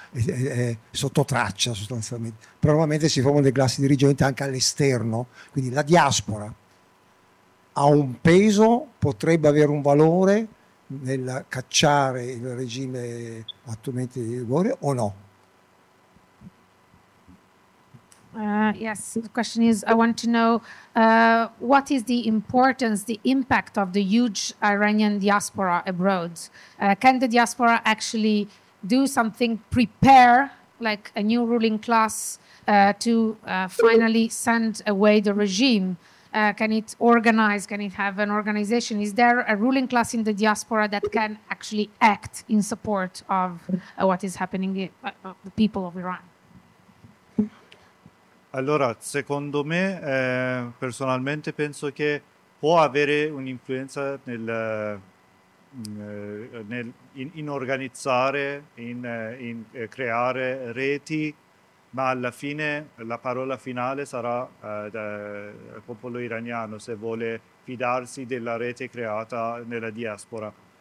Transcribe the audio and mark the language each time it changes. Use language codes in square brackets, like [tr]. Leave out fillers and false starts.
[it] È sotto traccia sostanzialmente. Probabilmente si formano delle classi dirigenti anche all'esterno. Quindi la diaspora ha un peso, potrebbe avere un valore nel cacciare il regime attualmente di rigore o no? [en] Yes, the question is, I want to know what is the importance, the impact of the huge Iranian diaspora abroad? Can the diaspora actually do something, prepare like a new ruling class to finally send away the regime? Can it organize? Can it have an organization? Is there a ruling class in the diaspora that can actually act in support of what is happening to the people of Iran? [it] Allora, secondo me, personalmente penso che può avere un'influenza in organizzare, in creare reti, ma alla fine la parola finale sarà del popolo iraniano se vuole fidarsi della rete creata nella diaspora.